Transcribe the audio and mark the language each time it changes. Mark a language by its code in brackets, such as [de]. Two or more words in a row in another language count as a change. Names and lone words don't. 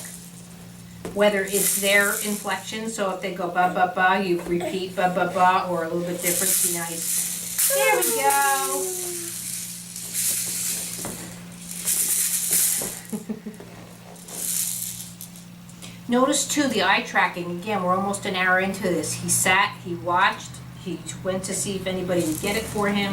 [en] Whether it's their inflection, so if they go ba ba ba, you repeat ba ba ba, or a little bit different. See, now he's, there we go. Notice too the eye tracking. Again, we're almost an hour into this. He sat, he watched, he went to see if anybody would get it for him.